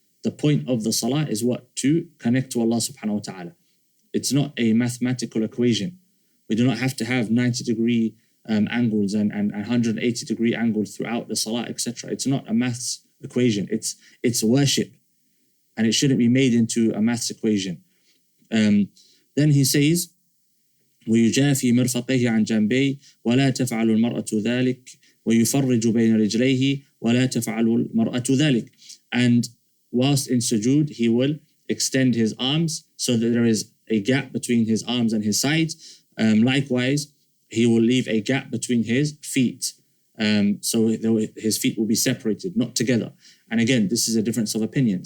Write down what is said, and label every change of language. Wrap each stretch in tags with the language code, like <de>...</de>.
<en>The point of the salah is what? To connect to Allah subhanahu wa ta'ala. It's not a mathematical equation. We do not have to have 90-degree angles and 180-degree angles throughout the salah, etc. It's not a maths equation. It's worship. And it shouldn't be made into a maths equation. Then he says,</en> <ar>ويجافي مرفقيه عن جنبيه ولا تفعل المرأة ذلك ويفرج بين رجليه ولا تفعل المرأة ذلك.</ar> <en>And whilst in sujood, he will extend his arms so that there is a gap between his arms and his sides. Likewise, he will leave a gap between his feet. So his feet will be separated, not together. And again, this is a difference of opinion.</en>